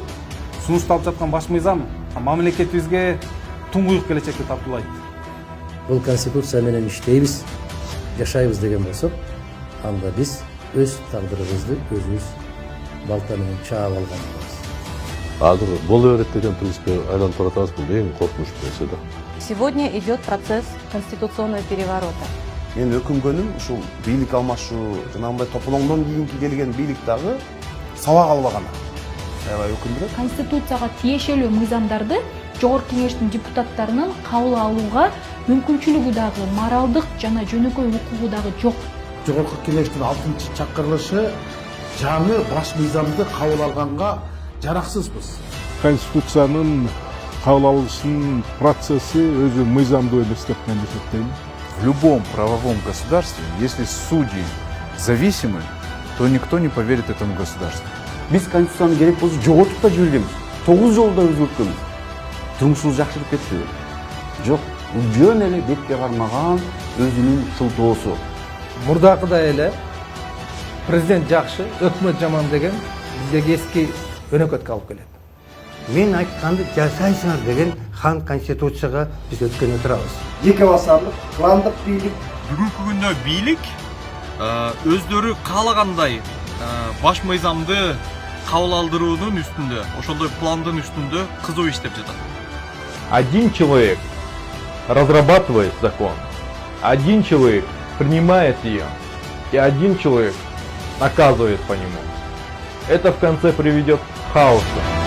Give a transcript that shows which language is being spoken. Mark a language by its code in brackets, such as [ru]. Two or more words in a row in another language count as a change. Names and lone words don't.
[ky] Сунушталып жаткан баш мыйзам мамлекетибизге туңгуюк келечекти тартуулайт. Бұл конституция менен иштейбиз, жашайбыз деген болсок, анда биз өз тагдырыбызды өзүбүз балта менен чаап алганбыз. Азыр боло берет деген принципке айланып баратабыз, бул эң коркунуч нерсе да. [ru] Сегодня идет процесс конституционного переворота. [ky] Мен өкүнгөнүм ушул бийлик алмашуу, жанагындай тополоңдон кийинки келген бийлик дагы сабак албаганы. Аябай өкүндүрөт. Конституцияга тиешелүү мыйзамдарды Жогорку Кеңештин депутаттарынын кабыл алууга мүмкүнчүлүгү дагы, моралдык жана жөнөкөй укугу дагы жок. Жогорку Кеңештин 6-чакырылышы жаңы баш мыйзамды кабыл алганга жараксызбыз. Конституциянын кабыл алышынын процесси өзү мыйзамдуу эмес деп мен эсептейм. [ru] В любом правовом государстве, если судьи зависимы, то никто не поверит этому государству. [ky] Биз конституцияны керек болсо жоготуп да жибергенбиз. 9 жолда өзгөрткөнбүз. Турмушубуз жакшырып кетти. Жок, бул жөн эле бетке кармаган өзүнүн шылтоосу. Мурдакыдай эле президент жакшы, өкмөт жаман деген биздеги эски өнөкөткө алып келет. Мен айтканды жасайсыңар деген хан конституцияга биз өткөнө турабыз. Эки басарлык пландык бийлик. Бүгүнкү күндө бийлик өздөрү каалагандай баш мыйзамды кабыл алдыруунун үстүндө, ошондой пландын үстүндө кызуу иштеп жатат. [ru] Один человек разрабатывает закон, один человек принимает ее, и один человек наказывает по нему. Это в конце приведет к хаосу.